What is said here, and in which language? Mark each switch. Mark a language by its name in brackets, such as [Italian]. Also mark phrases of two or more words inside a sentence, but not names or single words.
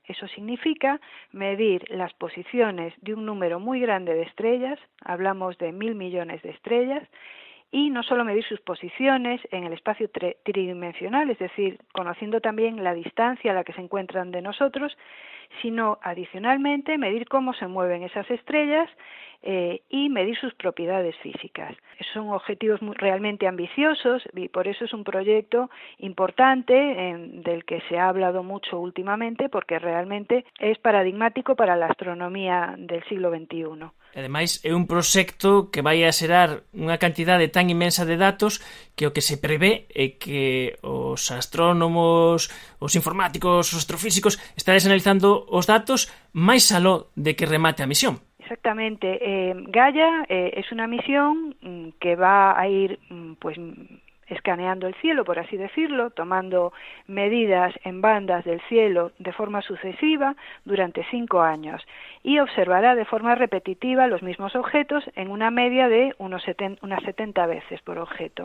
[Spanish] Eso significa medir las posiciones de un número muy grande de estrellas, hablamos de 1.000 millones de estrellas, y no solo medir sus posiciones en el espacio tridimensional, es decir, conociendo también la distancia a la que se encuentran de nosotros, sino adicionalmente medir cómo se mueven esas estrellas y medir sus propiedades físicas. Son objetivos realmente ambiciosos y por eso es un proyecto importante del que se ha hablado mucho últimamente, porque realmente es paradigmático para la astronomía del siglo XXI. [Galician] Ademais, é un proxecto que vai a xerar unha cantidade tan inmensa de datos que o que se prevé é que os astrónomos, os informáticos, os astrofísicos estarán analizando os datos máis aló de que remate a misión. [Spanish] Exactamente. Gaia es una misión que va a ir pues escaneando el cielo, por así decirlo, tomando medidas en bandas del cielo de forma sucesiva durante 5 años y observará de forma repetitiva los mismos objetos en una media de unas 70 veces por objeto.